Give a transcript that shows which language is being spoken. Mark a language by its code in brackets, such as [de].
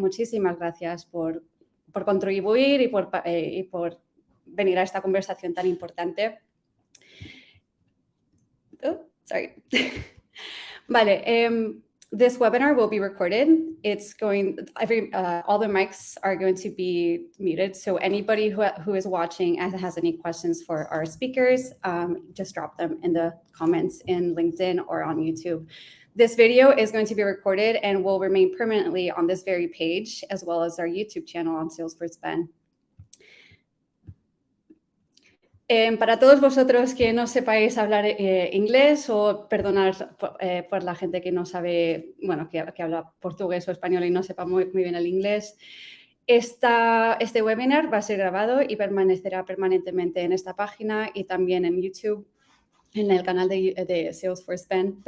[es] Muchísimas gracias por contribuir y por venir a esta conversación tan importante. [en] Oh, sorry. Vale, this webinar will be recorded. It's all the mics are going to be muted. So anybody who is watching and has any questions for our speakers, just drop them in the comments in LinkedIn or on YouTube. This video is going to be recorded and will remain permanently on this very page, as well as our YouTube channel on Salesforce Ben. [es] Para todos vosotros que no sepáis hablar inglés o perdonar por la gente que no sabe, bueno, que habla portugués o español y no sepa muy bien el inglés, este webinar va a ser grabado y permanecerá permanentemente en esta página y también en YouTube, en el canal de Salesforce Ben.